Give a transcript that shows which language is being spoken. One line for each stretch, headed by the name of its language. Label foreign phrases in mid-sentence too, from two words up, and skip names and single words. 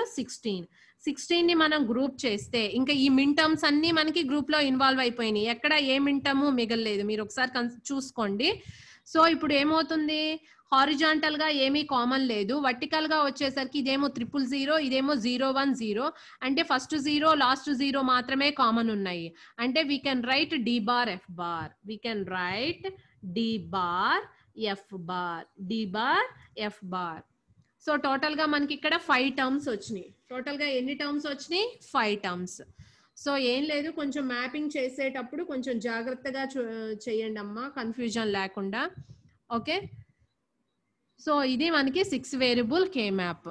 Telugu: 16 ని మనం గ్రూప్ చేస్తే ఇంకా ఈ
English: min terms
Telugu: అన్ని మనకి గ్రూప్ లో ఇన్వాల్వ్ అయిపోయినాయి. ఎక్కడ ఏ
English: min term
Telugu: మిగలలేదు, మీరు ఒకసారి చూసుకోండి. సో ఇప్పుడు ఏమవుతుంది? హారిజాంటల్ గా ఏమీ కామన్ లేదు, వర్టికల్ గా వచ్చేసరికి ఇదేమో 000, ఇదేమో 010, అంటే ఫస్ట్ 0 లాస్ట్ 0 మాత్రమే కామన్ ఉన్నాయి.
English: అంటే we can write d bar f bar, we can write d bar f bar, d bar f bar.
Telugu: సో టోటల్ గా మనకి ఇక్కడ 5 టర్మ్స్ వచ్చినాయి. టోటల్ గా ఎన్ని టర్మ్స్ వచ్చినాయి? 5 టర్మ్స్. సో ఏం లేదు, కొంచెం మ్యాపింగ్ చేసేటప్పుడు కొంచెం జాగ్రత్తగా చేయండి అమ్మా, కన్ఫ్యూజన్ లేకుండా. ఓకే. సో ఇది మనకి 6
English: variable K map.